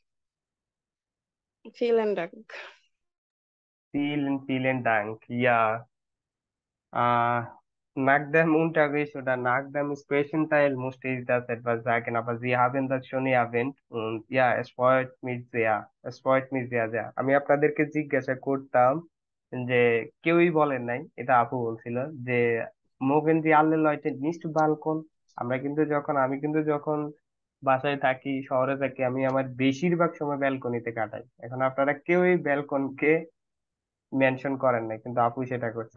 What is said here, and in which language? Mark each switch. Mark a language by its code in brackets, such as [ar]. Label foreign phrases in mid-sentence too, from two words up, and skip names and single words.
[de] Vielen Dank. Vielen Dank. Ja, Äh, nach dem Unterricht oder nach dem Zwischenteil musste ich das etwas sagen, aber Sie haben das schon erwähnt und ja, es freut mich sehr. Es freut mich sehr, sehr। [bn] আমি আপনাদেরকে জিজ্ঞাসা করতাম যে কেউই বলেন নাই, এটা আপু বলছিল যে [de] mögen Sie alle Leute nicht Balkon. [bn] আমি কিন্তু যখন বাসায় থাকি, শহরে থাকি, আমি আমার বেশিরভাগ সময় ব্যালকনিতে কাটাই। এখন আপনারা কেউই ব্যালকনকে মেনশন করেন নাই, কিন্তু আপু সেটা করছে।